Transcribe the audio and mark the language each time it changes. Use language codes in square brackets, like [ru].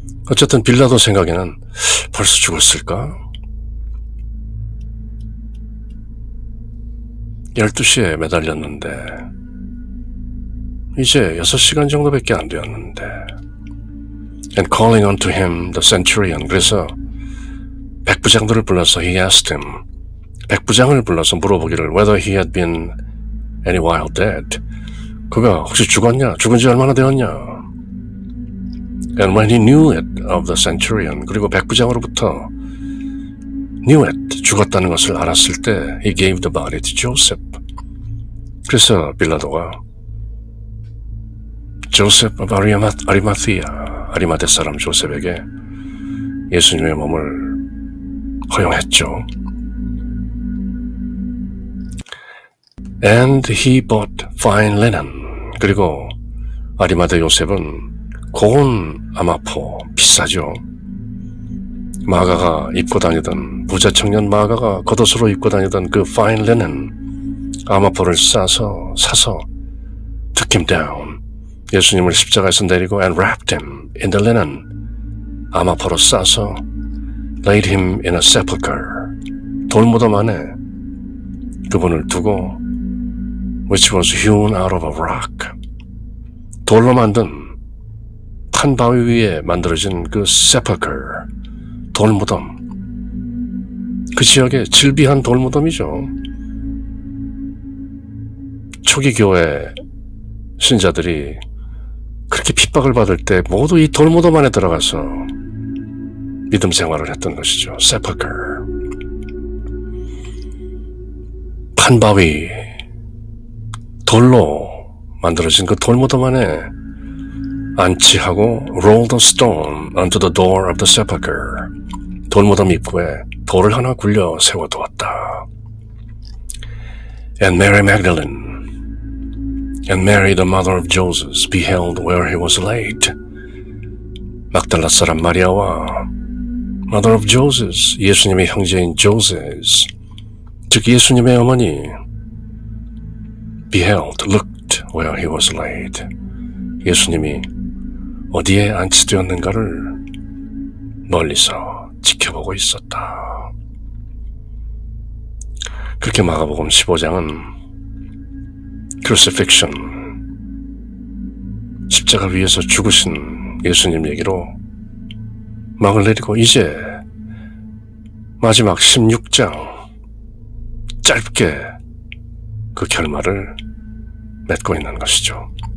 [ko] 어쨌든 빌라도 생각에는 벌써 죽었을까? 12시에 매달렸는데 이제 6시간 정도밖에 안 되었는데 [en] And calling unto him the centurion. [ko] 그래서 백부장들을 불러서 [en] he asked him, [ko] 백부장을 불러서 물어보기를 [en] whether he had been any while dead. [ko] 그가 혹시 죽었냐? 죽은 지 얼마나 되었냐? [en] And when he knew it of the centurion, [ko] 그리고 백부장으로부터 [en] knew it, [ko] 죽었다는 것을 알았을 때 [en] he gave the body to Joseph. [ko] 그래서 빌라도가 Joseph of Arimathea, 아리마대 사람 조셉에게 예수님의 몸을 허용했죠. [en] And he bought fine linen. [ko] 그리고 아리마대 요셉은 고운 아마포, 비싸죠. 마가가 입고 다니던, 부자 청년 마가가 겉옷으로 입고 다니던 그 fine linen 아마포를 사서 [en] took him down. [ko] 예수님을 십자가에서 내리고 [en] and wrapped him in the linen. [ko] 아마포로 싸서 [en] laid him in a sepulchre. [ko] 돌무덤 안에 그분을 두고 [en] which was hewn out of a rock. [ko] 돌로 만든 판바위 위에 만들어진 그 sepulchre, 돌무덤. 그 지역의 질비한 돌무덤이죠. 초기 교회 신자들이 그렇게 핍박을 받을 때 모두 이 돌무덤 안에 들어가서 믿음 생활을 했던 것이죠. [en] sepulchre. [ko] 판바위, 돌로 만들어진 그 돌무덤 안에 안치하고 [en] roll the stone onto the door of the sepulchre. [ko] 돌무덤 입구에 돌을 하나 굴려 세워두었다. [en] And Mary Magdalene and Mary the mother of Joseph beheld where he was laid. [ko] 막달라 사람 마리아와 [en] mother of Joseph, [ko] 예수님의 형제인 [en] Joseph, [ko] 즉 예수님의 어머니 [en] beheld, looked where he was laid. [ko] 예수님이 어디에 안치되었는가를 멀리서 지켜보고 있었다. 그렇게 마가복음 15장은 crucifixion, 십자가 위에서 죽으신 예수님 얘기로 막을 내리고 이제 마지막 16장 짧게 그 결말을 맺고 있는 것이죠.